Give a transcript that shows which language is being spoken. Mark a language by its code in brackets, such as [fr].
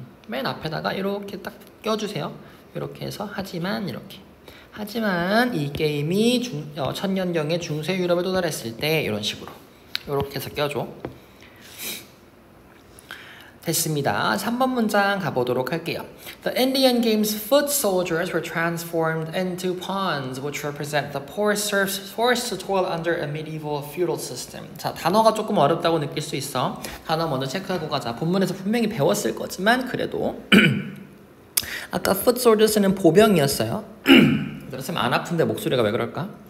[ko] 맨 앞에다가 이렇게 딱 껴주세요. 이렇게 해서 하지만 이렇게. 하지만 이 게임이 천년경에 중세 유럽에 도달했을 때 이런 식으로 이렇게 해서 껴줘. 됐습니다. 3번 문장 가보도록 할게요. [en] The Indian game's foot soldiers were transformed into pawns, which represent the poor serfs forced to toil under a medieval feudal system. [ko] 자, 단어가 조금 어렵다고 느낄 수 있어. 단어 먼저 체크하고 가자. 본문에서 분명히 배웠을 거지만 그래도 아까 foot soldiers는 보병이었어요. 그렇으면 안 아픈데 목소리가 왜 그럴까?